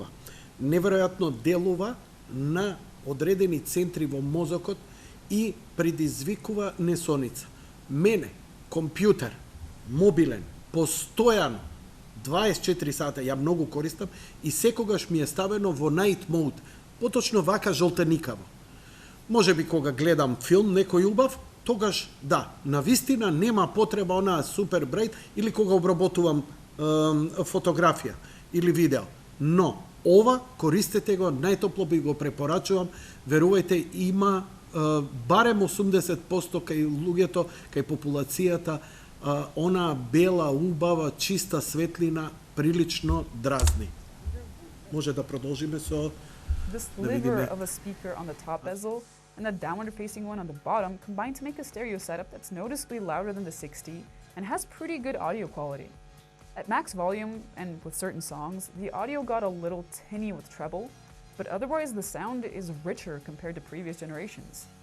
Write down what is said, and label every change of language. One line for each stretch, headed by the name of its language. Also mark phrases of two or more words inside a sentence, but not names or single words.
Macedonian: Неверојатно делува на одредени центри во мозокот и предизвикува несоница. Мене, компјутер, мобилен, постојано, 24 сата, ја многу користам и секогаш ми е ставено во
English: night mode,
Macedonian: поточно вака жолтеникаво. Може би кога гледам филм некој убав, тогаш да, навистина нема потреба онаа супер брайт или кога обработувам фотографија или видео. Но, Ова, користете го, најтопло би го препорачувам. Верувајте, има барем 80% кај луѓето, кај популацијата, она бела, убава, чиста светлина прилично дразни. Може да продолжиме со
English: The sliver of a speaker on the top bezel and the downward-facing one on the bottom combine to make a stereo setup that's noticeably louder than the 60 and has pretty good audio quality. At max volume, and with certain songs, the audio got a little tinny with treble, but otherwise the sound is richer compared to previous generations.